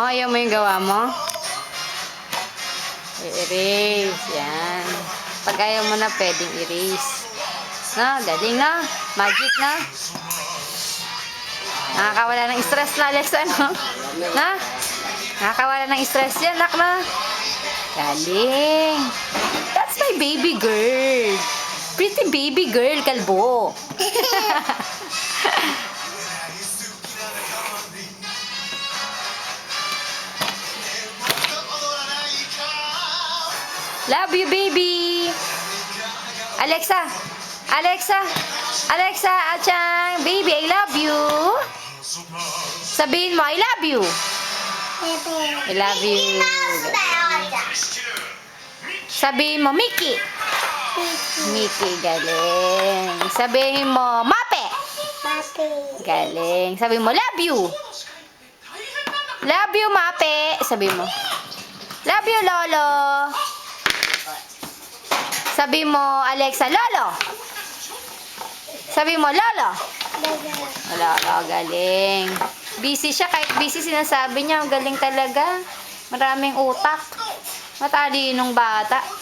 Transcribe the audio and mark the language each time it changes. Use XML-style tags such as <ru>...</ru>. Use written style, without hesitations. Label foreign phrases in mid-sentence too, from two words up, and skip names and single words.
<tl>Ayaw mo yung gawa mo? I-erase. Yan. Pag ayaw mo na, pwedeng erase. No, galing na. Magic na. Nakakawala ng stress na, Alexa, no? Na? Nakakawala ng stress yan, nak na. Galing.</tl> <en>That's my baby girl. Pretty baby girl, kalbo. Love you, baby. Alexa. Achang. Baby, I love you.</en> <tl>Sabihin mo,</tl> <en>I love you. Bebe. I love you.</en> <tl>Sabihin mo, Mickey. Mickey, galing. Sabihin mo, Mape. Papi. Galing. Sabihin mo,</tl> <en>love you. Love you,</en> <tl>Mape. Sabihin mo.</tl> <en>Love you,</en> <tl>Lolo. Sabihin mo, Alexa, Lolo. Sabihin mo, Lolo. Bebe. Lolo, galing. Busy siya. Kahit busy, sinasabi niya. Ang galing talaga. Maraming utak. Matalinong bata.</tl>